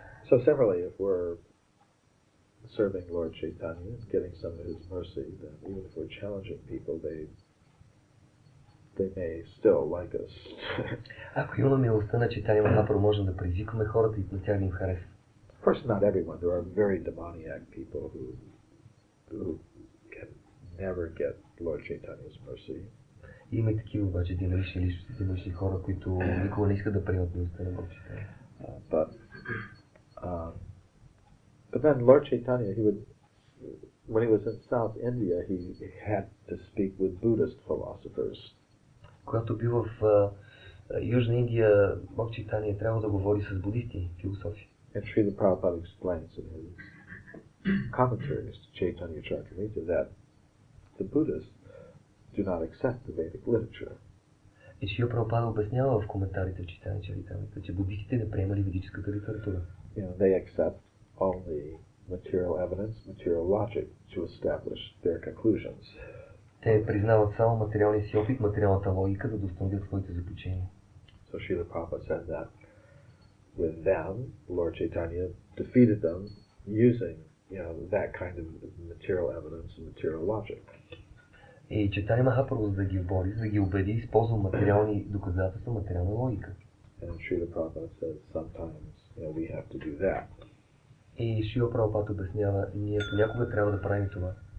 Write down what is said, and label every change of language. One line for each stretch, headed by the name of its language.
English: So similarly, if we're serving Lord Chaitanya, getting some of his mercy, then even if we're challenging people, they may still like us.
Bulgarian: Ако имаме милостта на Чайтанья Махапрабху, можем да предизвикаме хората и на тях да им харесва.
English: Of course, not everyone. There are very demoniac people who can never get Lord Chaitanya's mercy.
Bulgarian: Има и такива обаче динамични личности, динамични хора, които никога не искат да приемат милостта на Бог Чайтанья.
English: But then Lord Chaitanya, when he was in South India, he had to speak with Buddhist philosophers.
Bulgarian: Когато бил в Южна Индия, Бог Чайтанья трябва да говори с буддисти, философи.
English: And Srila Prabhupada explains in his commentaries to Chaitanya Charitamrita that the Buddhists do not accept the Vedic literature.
Bulgarian: И Шрила Прабхупада обяснява в коментарите в Чайтанья Чаритамрита, че буддистите не приемали ведическата литература.
English: They accept only material evidence, material logic to establish their conclusions.
Bulgarian: Те признават само материалния си опит, материалната логика, за да установят своите заключения.
English: So Srila Prabhupada said that with them, Lord Chaitanya defeated them using, that kind of material evidence and material logic.
Bulgarian: И Чайтанья Махапрабху, за да ги обори, за да ги убеди, използва материални доказателства, материална логика.
English: And Srila Prabhupada says sometimes, we have to do that.
Bulgarian: И Шрила Прабхупада обяснява, ние понякога трябва да правим това.